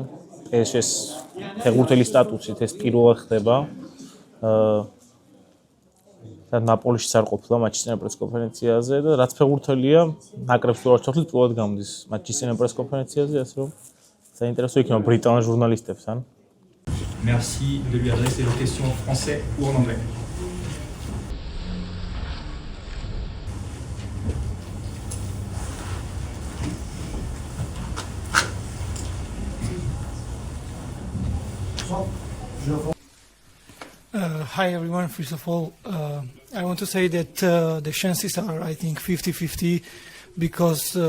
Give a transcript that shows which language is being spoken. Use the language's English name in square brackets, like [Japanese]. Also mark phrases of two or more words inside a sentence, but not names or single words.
[Georgian] PSG-ს ფეხბურთელის სტატუსით ეს პირველად ხდება. და ნაპოლიში არ ყოფილა მატჩის წინა პრეს-კონფერენციაზე და რაც ფეხბურთელია, ნაკრებს თუ არ ჩახდით პირველად გამდის მატჩის წინა პრეს-კონფერენციაზე, ასე რომ საინტერესო იქნება ბრიტანულ ჟურნალისტებთან. [French] Merci de lui adresser vos questions en français ou en anglais. [English] Hi everyone, first of all, I want to say that the chances are, I think, 50-50 because